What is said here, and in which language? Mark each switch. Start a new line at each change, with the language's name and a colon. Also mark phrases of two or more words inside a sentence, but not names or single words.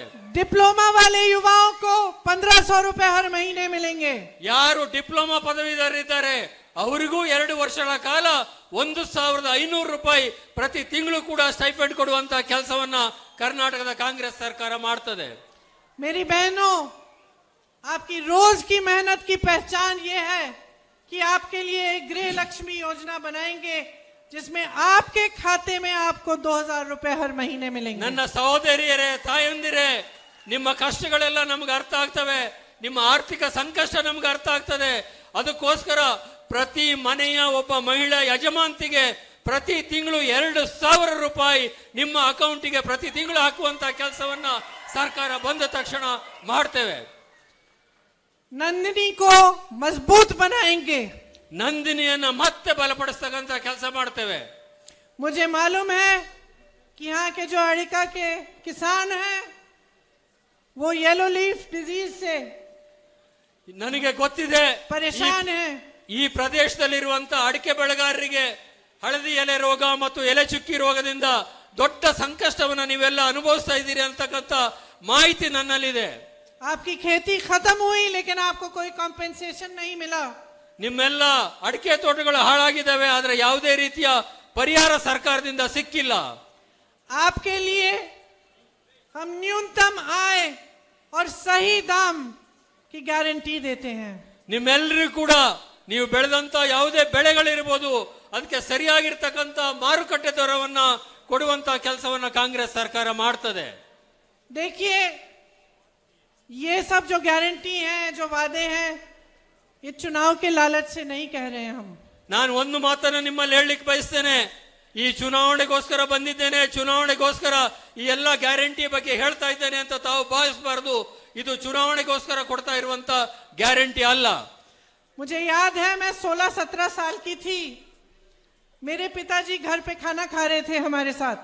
Hindi: डिप्लोमा वाले युवाओं को 1500 रुपए हर महीने मिलेंगे।
Kannada: ಯಾರು ಡಿಪ್ಲೊಮಾ ಪದವೀಧರರಿದ್ದಾರೆ ಅವರಿಗೂ 2 ವರ್ಷಗಳ ಕಾಲ 1500 ರೂಪಾಯಿ ಪ್ರತಿ ತಿಂಗಳು ಕೂಡ ಸ್ಟೈಫಂಡ್ ಕೊಡುವಂತ ಕೆಲಸವನ್ನ ಕರ್ನಾಟಕದ ಕಾಂಗ್ರೆಸ್ ಸರ್ಕಾರ ಮಾಡ್ತದೆ।
Hindi: मेरी बहनों, आपकी रोज की मेहनत की पहचान ये है कि आपके लिए एक गृह लक्ष्मी योजना बनाएंगे जिसमें आपके खाते में आपको 2000 रुपए हर महीने मिलेंगे।
Kannada: ನನ್ನ ಸಹೋದರಿಯರೇ, ತಾಯಂದಿರೇ, ನಿಮ್ಮ ಕಷ್ಟಗಳೆಲ್ಲ ನಮಗೆ ಅರ್ಥ ಆಗ್ತವೆ, ನಿಮ್ಮ ಆರ್ಥಿಕ ಸಂಕಷ್ಟ ನಮಗೆ ಅರ್ಥ ಆಗ್ತದೆ। ಅದಕ್ಕೋಸ್ಕರ ಪ್ರತಿ ಮನೆಯ ಒಬ್ಬ ಮಹಿಳಾ ಯಜಮಾಂತಿಗೆ ಪ್ರತಿ ತಿಂಗಳು 2000 ರೂಪಾಯಿ ನಿಮ್ಮ ಅಕೌಂಟಿಗೆ ಪ್ರತಿ ತಿಂಗಳು ಹಾಕುವಂತ ಕೆಲಸವನ್ನ ಸರ್ಕಾರ ಬಂದ ತಕ್ಷಣ ಮಾಡ್ತೇವೆ।
Hindi: नंदिनी को मजबूत बनाएंगे।
Kannada: ನಂದಿನಿಯನ್ನ ಮತ್ತೆ ಬಲಪಡಿಸ್ತಕ್ಕಂತ ಕೆಲಸ ಮಾಡ್ತೇವೆ।
Hindi: मुझे मालूम है कि यहाँ के जो अड़िका के किसान हैं वो
English: yellow leaf disease
Hindi: से
Kannada: ನನಗೆ ಗೊತ್ತಿದೆ
Hindi: परेशान हैं।
Kannada: ಈ ಪ್ರದೇಶದಲ್ಲಿರುವಂತ ಅಡಿಕೆ ಬೆಳೆಗಾರರಿಗೆ ಹಳದಿ ಎಲೆ ರೋಗ ಮತ್ತು ಎಲೆ ಚುಕ್ಕಿ ರೋಗದಿಂದ ದೊಡ್ಡ ಸಂಕಷ್ಟವನ್ನ ನೀವೆಲ್ಲ ಅನುಭವಿಸ್ತಾ ಇದ್ದೀರಿ ಅಂತಕ್ಕಂಥ ಮಾಹಿತಿ ನನ್ನಲ್ಲಿದೆ।
Hindi: आपकी खेती खत्म हुई लेकिन आपको कोई कॉम्पेंसेशन नहीं मिला।
Kannada: ನಿಮ್ಮೆಲ್ಲ ಅಡಿಕೆ ತೋಟಗಳು ಹಾಳಾಗಿದ್ದಾವೆ, ಆದ್ರೆ ಯಾವುದೇ ರೀತಿಯ ಪರಿಹಾರ ಸರ್ಕಾರದಿಂದ ಸಿಕ್ಕಿಲ್ಲ।
Hindi: आपके लिए हम न्यूनतम आय और सही दाम की गारंटी देते हैं।
Kannada: ನಿಮ್ಮೆಲ್ಲರಿಗೂ ಕೂಡ ನೀವು ಬೆಳೆದಂತ ಯಾವುದೇ ಬೆಳೆಗಳಿರ್ಬೋದು ಅದಕ್ಕೆ ಸರಿಯಾಗಿರ್ತಕ್ಕಂಥ ಮಾರುಕಟ್ಟೆ ದರವನ್ನ ಕೊಡುವಂತ ಕೆಲಸವನ್ನ ಕಾಂಗ್ರೆಸ್ ಸರ್ಕಾರ ಮಾಡ್ತದೆ।
Hindi: देखिए, ये सब जो गारंटी हैं, जो वादे हैं, ये चुनाव के लालच से नहीं कह रहे हैं हम।
Kannada: ನಾನು ಒಂದು ಮಾತನ್ನ ನಿಮ್ಮಲ್ಲಿ ಹೇಳಲಿಕ್ಕೆ ಬಯಸ್ತೇನೆ, ಈ ಚುನಾವಣೆಗೋಸ್ಕರ ಬಂದಿದ್ದೇನೆ, ಚುನಾವಣೆಗೋಸ್ಕರ ಈ ಎಲ್ಲ ಗ್ಯಾರಂಟಿ ಬಗ್ಗೆ ಹೇಳ್ತಾ ಇದ್ದೇನೆ ಅಂತ ತಾವು ಭಾವಿಸಬಾರದು। ಇದು ಚುನಾವಣೆಗೋಸ್ಕರ ಕೊಡ್ತಾ ಇರುವಂತ ಗ್ಯಾರಂಟಿ ಅಲ್ಲ।
Hindi: मुझे याद है, मैं 16-17 साल की थी, मेरे पिताजी घर पे खाना खा रहे थे हमारे साथ।